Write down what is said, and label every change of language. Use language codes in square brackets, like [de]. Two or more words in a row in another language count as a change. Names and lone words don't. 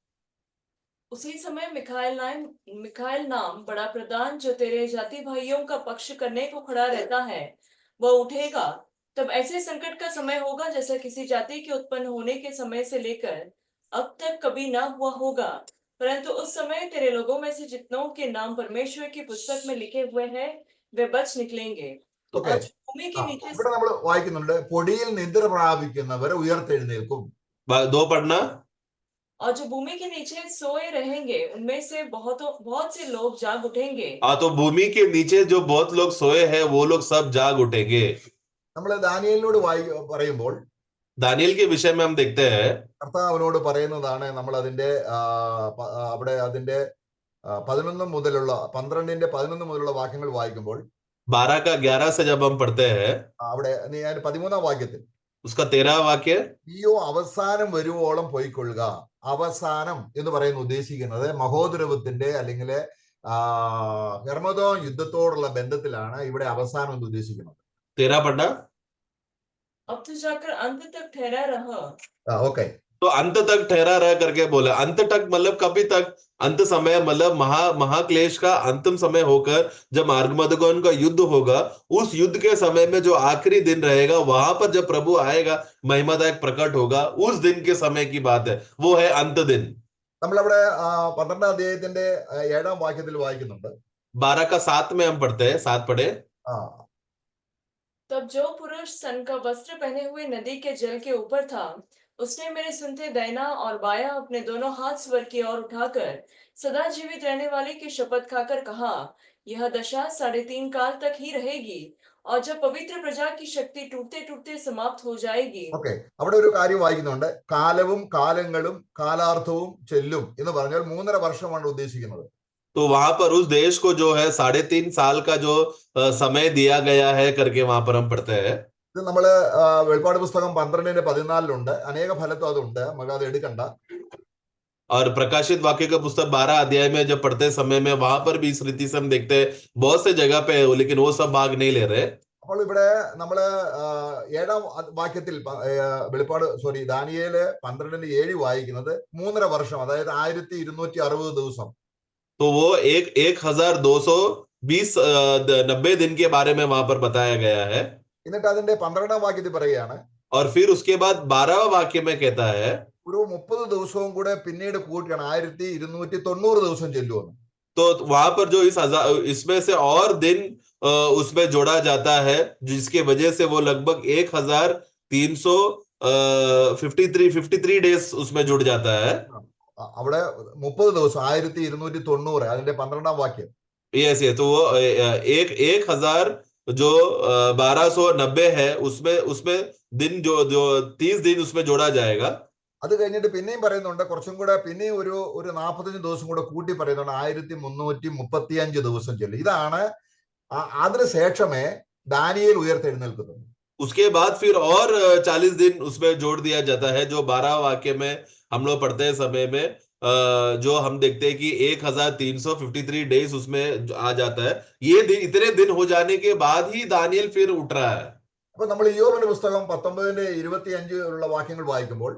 [hi] उसी समय मिखाएल नाम बड़ा प्रधान जो तेरे जाति भाइयों का पक्ष करने को खड़ा रहता है वह उठेगा। तब ऐसे संकट का समय होगा जैसा किसी जाति के उत्पन्न होने के समय से लेकर अब तक कभी ना हुआ होगा, परंतु उस समय तेरे लोगों में से जितनों के नाम परमेश्वर की पुस्तक में लिखे हुए हैं वे बच निकलेंगे। Okay. भूमि के नीचे [ml] ഇവിടെ നമ്മൾ വായിക്കുന്നുണ്ട്, പൊടിയിൽ നിദ്ര പ്രാപിക്കുന്നവരെ ഉയർത്തെഴുന്നേൽക്കും. [hi] 2 पढ़ना। और जो भूमि के नीचे सोए रहेंगे उनमें से बहुत से लोग जाग उठेंगे। तो भूमि के नीचे जो बहुत लोग सोए हैं वो लोग सब जाग उठेंगे। [ml] നമ്മൾ ദാനിയേലിനോട് പറയുമ്പോൾ [hi] दानियल के विषय में हम देखते हैं, [ml] കർത്താവിനോട് പറയുന്നതാണ് നമ്മൾ അതിന്റെ അവിടെ അതിന്റെ 11 മുതലുള്ള 12-ന്റെ 11 മുതലുള്ള വാക്യങ്ങൾ വായിക്കുമ്പോൾ [hi] 12 का 11 से जब हम पढ़ते हैं, [ml] അവിടെ 13-ാം വാക്യത്തിൽ [hi] उसका 13वां वाक्य, [ml] നീയോ അവസാനം വരുവോളം പോയിക്കൊള്ളുക. അവസാനം എന്ന് പറയുന്ന ഉദ്ദേശിക്കുന്നത് മഹോദരവത്തിന്റെ അല്ലെങ്കിൽ ഹെർമദോൻ യുദ്ധത്തോടുള്ള ബന്ധത്തിലാണ് ഇവിടെ അവസാനം എന്ന് ഉദ്ദേശിക്കുന്നത്. [hi] 13 पढ़ना। अब तो जाकर अंत तक ठहरा रहा। ഓക്കെ. तो अंत तक ठहरा रह करके बोला। अंत तक मतलब कभी तक? अंत समय मतलब महाक्लेश का अंतिम समय होकर जब आर्गमदगोन का युद्ध होगा, उस युद्ध के समय में जो आखिरी दिन रहेगा, वहां पर जब प्रभु आएगा, महिमादायक प्रकट होगा, उस दिन के समय की बात है, वो है अंत दिन। [ml] നമ്മളവിടെ 12ാം അധ്യായത്തിന്റെ 7ാം വാക്യത്തിൽ വായിക്കുന്നുണ്ട്. [hi] 12 का 7 में हम पढ़ते हैं, 7 पढ़े। तब जो पुरुष सन का वस्त्र पहने हुए नदी के जल के ऊपर था, उसने मेरे सुनते दाहिना और बायां अपने दोनों हाथ स्वर की ओर उठाकर सदा जीवित रहने वाले की शपथ खाकर कहा, यह दशा 3.5 काल तक ही रहेगी, और जब पवित्र प्रजा की शक्ति टूटते टूटते समाप्त हो जाएगी। [ml] ഓക്കെ. അവിടെ ഒരു കാര്യം വായിക്കുന്നുണ്ട്. കാലവും കാലങ്ങളും കാലാർത്ഥവും ചെല്ലും എന്ന് പറഞ്ഞാൽ 3.5 വർഷമാണ് ഉദ്ദേശിക്കുന്നത്. [hi] तो वहां पर उस देश को जो है 3.5 साल का जो समय दिया गया है करके वहां पर हम पढ़ते हैं। [ml] ഇത് നമ്മള് വെളിപ്പാട് പുസ്തകം 12:14 അനേക ഫലത്തും അതുണ്ട്, നമുക്ക് അത് എടുക്കണ്ട. [hi] और प्रकाशित वाक्य का पुस्तक 12 अध्याय में जब पढ़ते समय में वहां पर भी इस रीति से हम देखते हैं बहुत से जगह पे, लेकिन वो सब भाग नहीं ले रहे। [ml] അപ്പോൾ ഇവിടെ നമ്മള് 7ാം വാക്യത്തിൽ ദാനിയേല് 12:7 വായിക്കുന്നത് 3.5 വർഷം, അതായത് 1260 ദിവസം. [hi] तो वो 1220 दिन के बारे में वहां पर बताया गया है। [ml] എന്നിട്ട് അതിന്റെ 12ാം വാക്യത്തിൽ പറയുകയാണ്, [hi] और फिर उसके बाद 12वां वाक्य में कहता है [ml] ഒരു 30 ദിവസവും കൂടെ പിന്നീട് കൂട്ടിയാണ് 1290 ദിവസം ചെല്ലുമെന്ന്. [hi] तो वहां पर जो इसमें से और दिन उसमें जोड़ा जाता है, जिसके वजह से वो लगभग 1353 डेज उसमें जुड़ जाता है। [ml] അവിടെ 30 ദിവസം 1290, അതിന്റെ 12ാം വാക്യം. [hi] यस, तो वो 1000 जो 1290 है, उसमें दिन जो 30 दिन उसमें जोड़ा जाएगा। [ml] അത് കഴിഞ്ഞിട്ട് പിന്നെയും പറയുന്നുണ്ട്, കുറച്ചും കൂടെ പിന്നെയും ഒരു 45 ദിവസം കൂടെ കൂട്ടി പറയുന്നുണ്ട്, 1335 ദിവസം ചെല്ലും. ഇതാണ് അതിനുശേഷമേ ദാനിയേൽ ഉയർത്തെഴുന്നേൽക്കുന്നത്. [hi] उसके बाद फिर और 40 दिन उसमें जोड़ दिया जाता है, जो 12 वाक्य में हम लोग पढ़ते हैं समय में, जो हम देखते हैं कि 1353 डेज उसमें आ जाता है। ये दिन, इतने दिन हो जाने के बाद ही दानियल फिर उठ रहा है। [ml] അപ്പൊ നമ്മൾ യോബിന്റെ പുസ്തകം 19:25 വാക്യങ്ങൾ വായിക്കുമ്പോൾ,